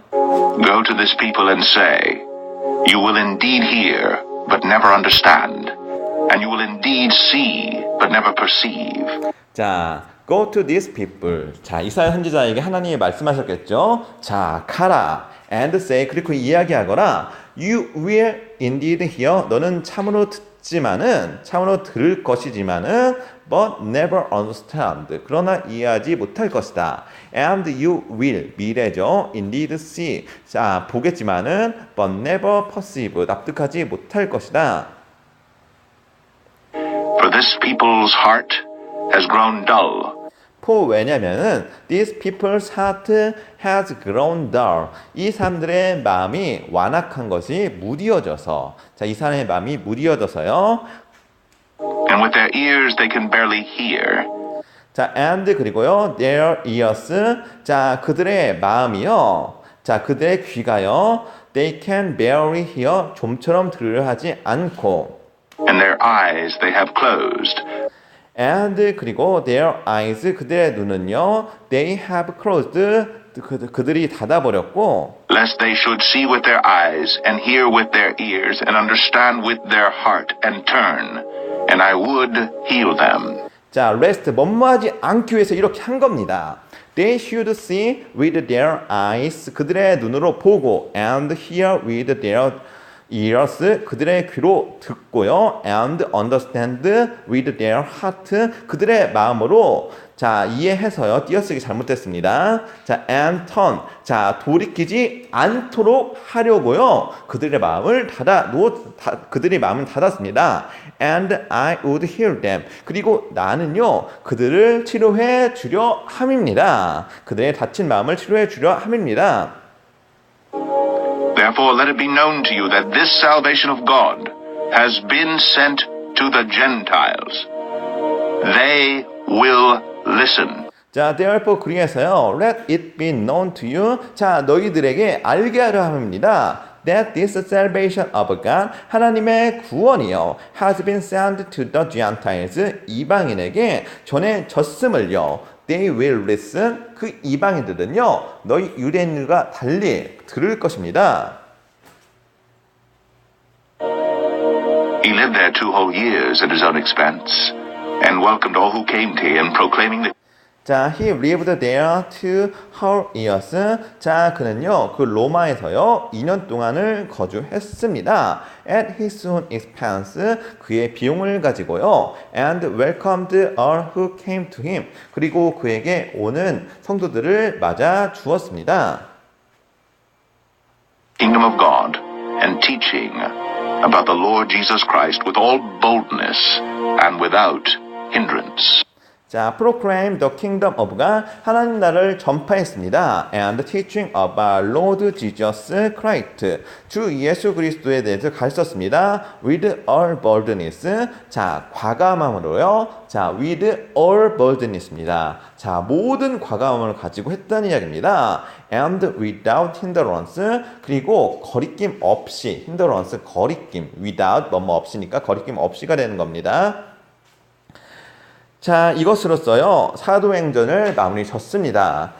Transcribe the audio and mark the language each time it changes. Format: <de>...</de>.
<en>Go to this people and say, you will indeed hear, but never understand, and you will indeed see, but never perceive. 자, go to these people.</en> <ko>자, 이사야 선지자에게 하나님이 말씀하셨겠죠? 자, 가라.</ko> <en>and say,</en> <ko>그리고 이야기하거라.</ko> <en>You will indeed hear.</en> <ko>너는 참으로 참으로 들을 것이지만은,</ko> <en>but never understand.</en> <ko>그러나 이해하지 못할 것이다.</ko> <en>And you will,</en> <ko>미래죠.</ko> <en>indeed see. 자,</en> <ko>보겠지만은,</ko> <en>but never perceive.</en> <ko>납득하지 못할 것이다.</ko> <en>For this people's heart has grown dull.</en> <ko>왜냐면은</ko> <en>these people's heart has grown dull.</en> <ko>이 사람들의 마음이 완악한 것이 무디어져서. 자, 이 사람의 마음이 무디어져서요.</ko> <en>And with their ears they can barely hear. 자, and</en> <ko>그리고요,</ko> <en>their ears.</en> <ko>자, 그들의 마음이요. 자, 그들의 귀가요.</ko> <en>They can barely hear.</en> <ko>좀처럼 들으려 하지 않고.</ko> <en>And their eyes they have closed. And 그리고 their eyes</en> <ko>그들의 눈은요</ko> <en>they have closed</en> <ko>그들이 닫아버렸고</ko> <en>lest they should see with their eyes and hear with their ears and understand with their heart and turn, and I would heal them.</en> <ko>자,</ko> <en>rest</en> <ko>뭐뭐하지 않기 위해서 이렇게 한 겁니다.</ko> <en>They should see with their eyes</en> <ko>그들의 눈으로 보고</ko> <en>and hear with their ears</en> <ko>그들의 귀로 듣고요</ko> <en>and understand with their heart</en> <ko>그들의 마음으로 자 이해해서요 띄어쓰기 잘못됐습니다. 자</ko> <en>and turn</en> <ko>자 돌이키지 않도록 하려고요 그들의 마음을 그들의 마음을 닫았습니다.</ko> <en>And I would heal them</en> <ko>그리고 나는요 그들을 치료해 주려 함입니다. 그들의 다친 마음을 치료해 주려 함입니다.</ko> <en>Therefore, let it be known to you that this salvation of God has been sent to the Gentiles. They will listen.</en> <ko>자,</ko> <en>therefore</en> <ko>그리해서요.</ko> <en>Let it be known to you.</en> <ko>자, 너희들에게 알게 하려 함입니다.</ko> <en>That this salvation of God,</en> <ko>하나님의 구원이요,</ko> <en>has been sent to the Gentiles,</en> <ko>이방인에게 전해졌음을요.</ko> <en>They will listen.</en> <ko>그 이방인들은요, 너희 유대인들과 달리 들을 것입니다.</ko> <en>He lived there 2 whole years at his own expense and welcomed all who came to him, proclaiming the 자, he lived there 2 whole years.</en> <ko>자, 그는요, 그 로마에서요, 2년 동안을 거주했습니다.</ko> <en>At his own expense,</en> <ko>그의 비용을 가지고요.</ko> <en>And welcomed all who came to him.</en> <ko>그리고 그에게 오는 성도들을 맞아 주었습니다.</ko> <en>kingdom of God and teaching about the Lord Jesus Christ with all boldness and without hindrance. 자, proclaim the kingdom of God.</en> <ko>하나님 나라를 전파했습니다.</ko> <en>And teaching about Lord Jesus Christ.</en> <ko>주 예수 그리스도에 대해서 가르쳤습니다.</ko> <en>With all boldness. 자,</en> <ko>과감함으로요.</ko> <en>자, with all boldness입니다.</en> <ko>자, 모든 과감함을 가지고 했다는 이야기입니다.</ko> <en>And without hindrance.</en> <ko>그리고 거리낌 없이. hindrance, 거리낌. without, 뭐뭐 없이니까 거리낌 없이가 되는 겁니다. 자, 이것으로써요, 사도행전을 마무리 졌습니다.</ko>